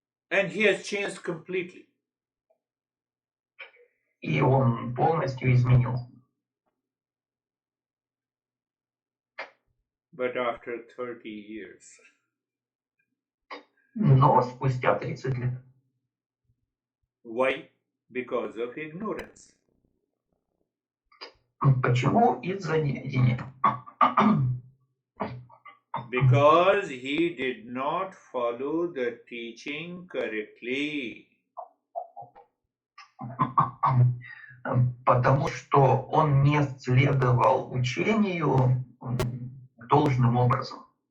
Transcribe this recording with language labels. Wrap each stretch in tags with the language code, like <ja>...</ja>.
<en>And he has changed completely.</en> <ru>И он полностью изменился.</ru> <en>But after 30 years.</en> <ru>Но спустя 30 лет.</ru> <en>Why? Because of ignorance.</en> <ru>Почему? Из-за неведения.</ru> <en>Because he did not follow the teaching correctly.</en> <ru>Потому что он не следовал учению должным образом.</ru>